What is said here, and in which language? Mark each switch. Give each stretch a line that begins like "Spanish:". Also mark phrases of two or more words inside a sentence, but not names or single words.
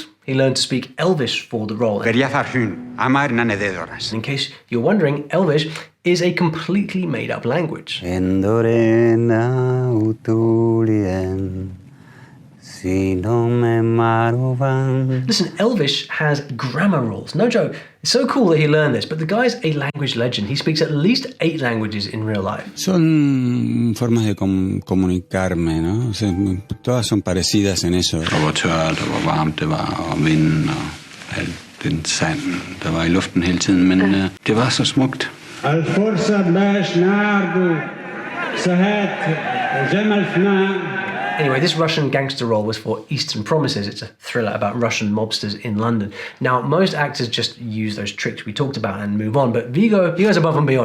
English: He learned to speak Elvish for the role. In case you're wondering, Elvish is a completely made-up language. Listen, Elvish has grammar rules. No joke. It's so cool that he learned this, but the guy's a language legend. He speaks at least 8 languages in real life.
Spanish: Son formas de comunicarme, ¿no? O sea, todas son parecidas en eso.
Danish: Der var tørt, der var varmt, det var vind og alt den sand, der var i luften hele tiden, men det var så smukt.
English: Anyway, this Russian gangster role was for Eastern Promises. It's a thriller about Russian mobsters in London. Now, most actors just use those tricks we talked about and move on, but Viggo, he goes above and beyond.